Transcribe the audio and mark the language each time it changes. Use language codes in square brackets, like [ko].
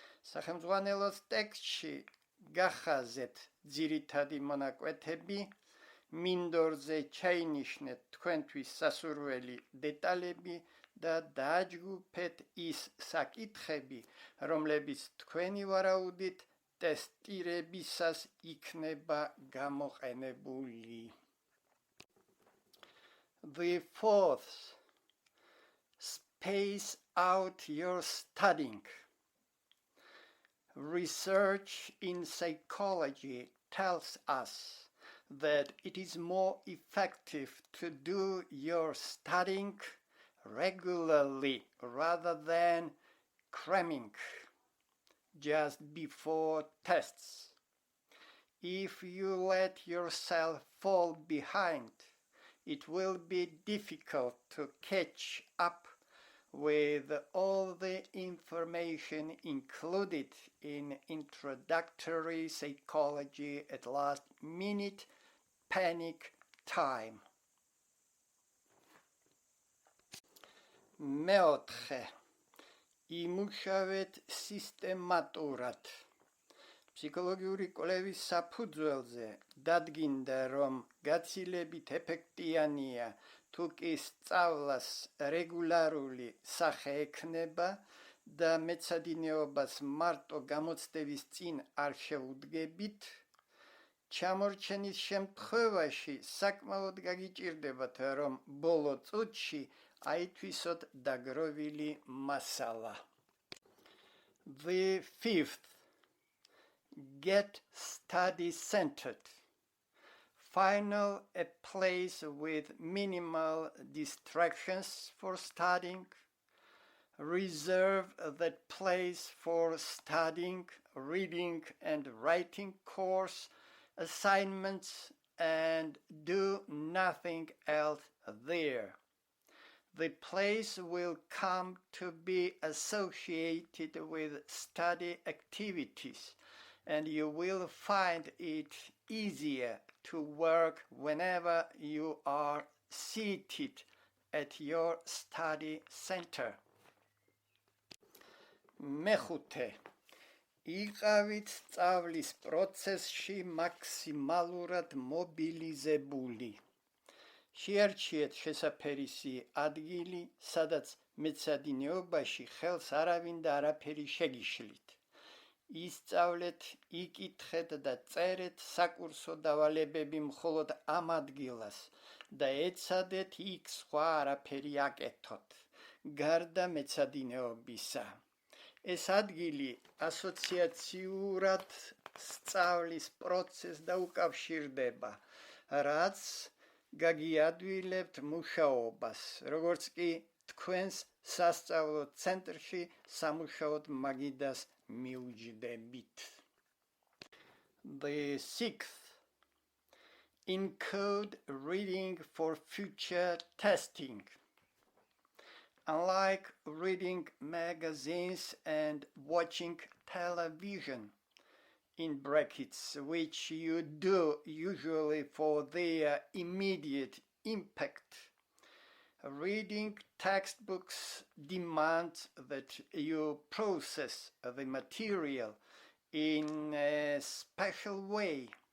[ka] სახელმძღვანელოს ტექსტში გახაზეთ ძირითადი მონაკვეთები, მინდორზე ჩაინიშნეთ თქვენთვის სასურველი დეტალები და დააჯგუფეთ ის საკითხები, რომლებიც თქვენი ვარაუდით ტესტირებისას იქნება გამოყენებული. [en] The fourth, space out your studying. Research in psychology tells us that it is more effective to do your studying regularly rather than cramming just before tests. If you let yourself fall behind, it will be difficult to catch up with all the information included in introductory psychology at last minute panic time. [ka] მეოთხე, იმუშავეთ სისტემატურად. ფსიქოლოგიური კვლევის საფუძველზე დადგინდა, რომ გაცილებით ეფექტიანია თუ კი სწავლას რეგულარული სახე ექნება და მეცადინეობას მარტო გამოცდების წინ არ შეუდგებით, ჩამორჩენის შემთხვევაში საკმაოდ გაგიჭირდებათ, რომ ბოლო წუთში აითვისოთ დაგროვილი მასალა. [en] The fifth, get study-centered. Find a place with minimal distractions for studying. Reserve that place for studying, reading and writing course assignments and do nothing else there. The place will come to be associated with study activities, and you will find it easier to work whenever you are seated at your study center. [ka] მეხუთე, იყავით სწავლის პროცესში მაქსიმალურად მობილიზებული. შეარჩიეთ შესაფერისი ადგილი, სადაც მეცადინეობაში ხელს არავინ და არაფერი შეგიშლით. ისწავლეთ, იკითხეთ და წერეთ საკურსო დავალებები მხოლოდ ამ ადგილას და ეცადეთ იქ სხვა არაფერი აკეთოთ, გარდა მეცადინეობისა. ეს ადგილი ასოციაციურად სწავლის პროცესს დაუკავშირდება, რაც გაგიადვილებთ მუშაობას, როგორც კი თქვენს სასწავლო ცენტრში სამუშაოდ მაგიდას მიუჯდებით. [en] The sixth, encode reading for future testing. Unlike reading magazines and watching television, in brackets, which you do usually for their immediate impact, reading textbooks demands that you process the material in a special way.